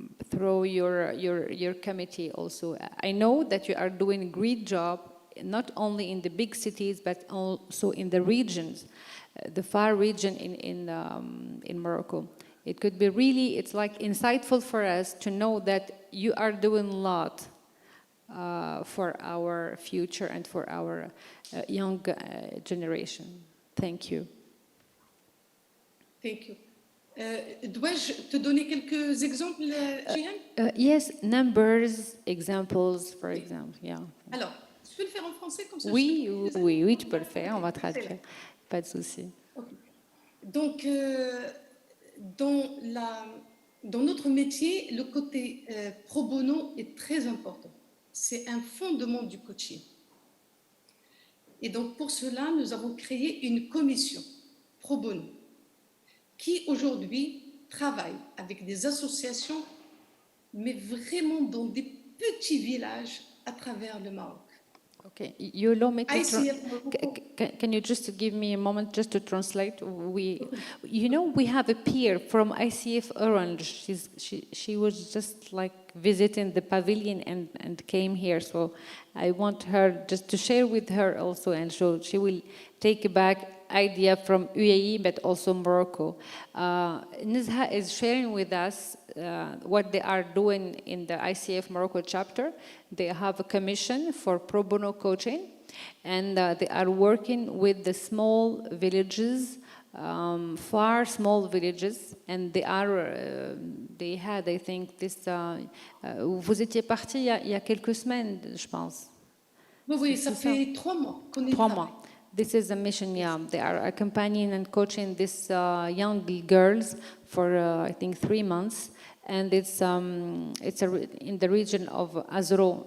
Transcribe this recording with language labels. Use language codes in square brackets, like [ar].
[en] through your committee also. I know that you are doing a great job, not only in the big cities, but also in the regions, the far region in Morocco. It could be really, it's like insightful for us to know that you are doing a lot for our future and for our young generation. Thank you. Thank you. [fr] Dois-je te donner quelques exemples, Jihan? [en] Yes, numbers, examples, for example. Yeah. [fr] Alors, je peux le faire en français comme ça? Oui, oui, tu peux le faire, on va traduire. Pas de souci. [en] Okay. [fr] Donc, dans notre métier, le côté pro bono est très important. C'est un fondement du coaching. Et donc, pour cela, nous avons créé une commission pro bono qui, aujourd'hui, travaille avec des associations, mais vraiment dans des petits villages à travers le Maroc. [en] Okay, you allow me to ICF Morocco. can you just give me a moment just to translate? We have a peer from ICF Orange. She was just like visiting the pavilion and came here. So I want her just to share with her also, and so she will take back idea from UAE, but also Morocco. Nizha is sharing with us what they are doing in the ICF Morocco chapter. They have a commission for pro bono coaching, and they are working with the small villages, far small villages, and they had, I think, this. [fr] Vous étiez parti il y a quelques semaines, je pense. Oui, ça fait 3 mois qu'on y 3 travaille. mois. [en] This is a mission, yeah. They are accompanying and coaching these young girls for, I think, 3 months. And it's in the region of Azro.